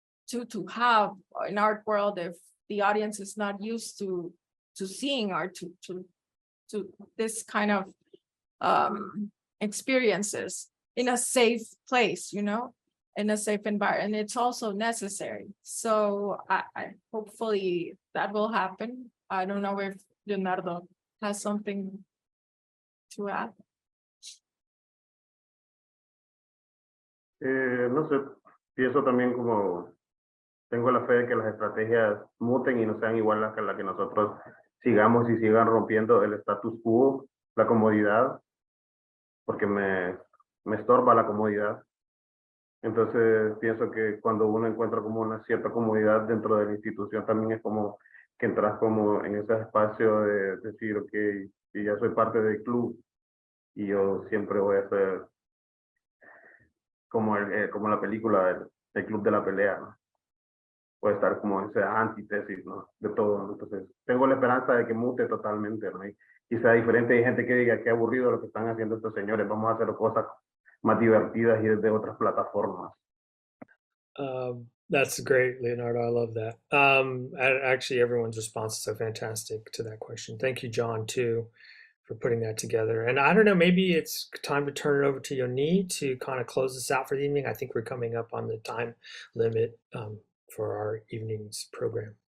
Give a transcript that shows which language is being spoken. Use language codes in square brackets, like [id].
[en] to have an art world if the audience is not used to seeing art, to this kind of experiences in a safe place, you know, in a safe environment. And it's also necessary. So I hopefully that will happen. I don't know if Leonardo has something to add. [es] No sé, pienso también como tengo la fe de que las estrategias muten y no sean igual a la que nosotros sigamos y sigan rompiendo el status quo, la comodidad porque me estorba la comodidad. Entonces pienso que cuando uno encuentra como una cierta comodidad dentro de la institución, también es como que entras como en ese espacio de decir, ok, si ya soy parte del club y yo siempre voy a ser como, como la película del club de la pelea, ¿no? Puede estar como esa antítesis, ¿no? De todo, ¿no? Entonces tengo la esperanza de que mute totalmente, ¿no? Y sea diferente. Hay gente que diga qué aburrido lo que están haciendo estos señores, vamos a hacer cosas más divertidas y desde otras plataformas. [en] That's great, Leonardo. I love that. Actually, everyone's responses are fantastic to that question. Thank you, John, too, for putting that together. And I don't know, maybe it's time to turn it over to Yoni to kind of close this out for the evening. I think we're coming up on the time limit for our evening's program.